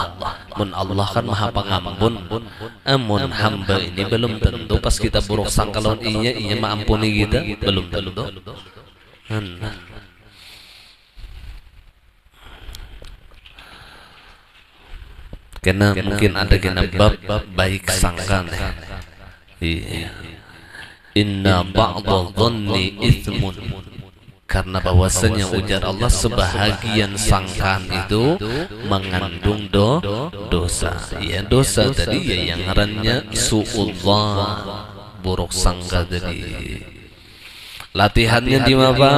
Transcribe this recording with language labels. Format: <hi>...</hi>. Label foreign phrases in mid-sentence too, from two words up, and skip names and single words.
<bjn>Mun Allah kan maha pengampun, amun hamba ini belum tentu pas kita buruk sangka lawan inya maampuni kita, belum tentu. Karena mungkin ada kena bab baik sangka.</bjn> <ar>إن بعض الظن إثم,</ar> <bjn>karena bahwasanya ujar Allah sebahagian sangkaan itu mengandung dosa. Ya dosa tadi ya yang ngarannya su'udzan, buruk sangka tadi. Latihannya di mana?</bjn>